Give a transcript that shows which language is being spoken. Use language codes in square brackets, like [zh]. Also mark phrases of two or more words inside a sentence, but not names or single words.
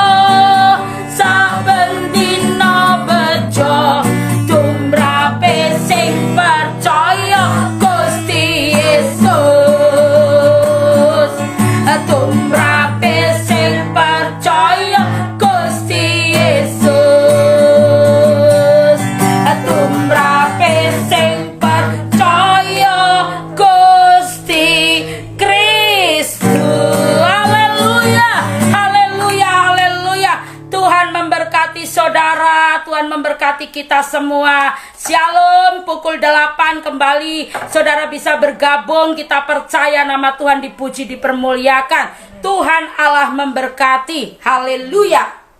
[jv] Saben dina bejo tumrape sing percaya Gusti Yesus. Tumrape sing percaya Gusti Yesus. Tumrape sing percaya Gusti Kristus. Haleluya, haleluya, haleluya. [id] Tuhan memberkati saudara, Tuhan memberkati kita semua. Shalom, pukul 8 kembali saudara bisa bergabung. Kita percaya nama Tuhan dipuji, dipermuliakan. Tuhan Allah memberkati. Haleluya.